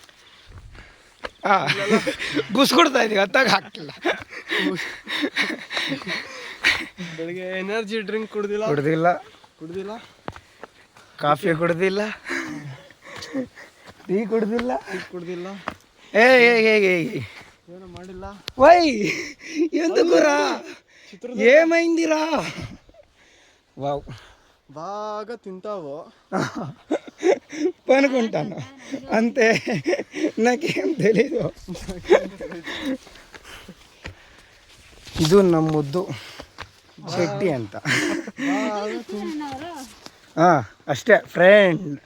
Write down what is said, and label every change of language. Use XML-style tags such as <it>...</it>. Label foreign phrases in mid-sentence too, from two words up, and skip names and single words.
<kn>ಬುಸ್ಕೊಡ್ತಾ ಇದೀವಿ, ಅತ್ತಾಗ ಹಾಕ್ತಿಲ್ಲ. ಬೆಳಿಗ್ಗೆ</kn> <en>energy drink</en> <kn>ಕುಡ್ದಿಲ್ಲ, ಕಾಫಿ ಕುಡ್ದಿಲ್ಲ, ಟೀ ಕುಡ್ದಿಲ್ಲ. ಏನು ಮಾಡಿಲ್ಲ.</kn> <te>ವೈ ఎందుకురా ఏమైందిరా? వావ్, బాగా తింటావు పనుకుంటాను అంతే, నాకేం తెలీదు.</te> <kn>ಇದು ನಮ್ಮ ಮುದ್ದು ಶೆಟ್ಟಿ ಅಂತ. ಹಾಂ ಅಷ್ಟೇ ಫ್ರೆಂಡ್.</kn>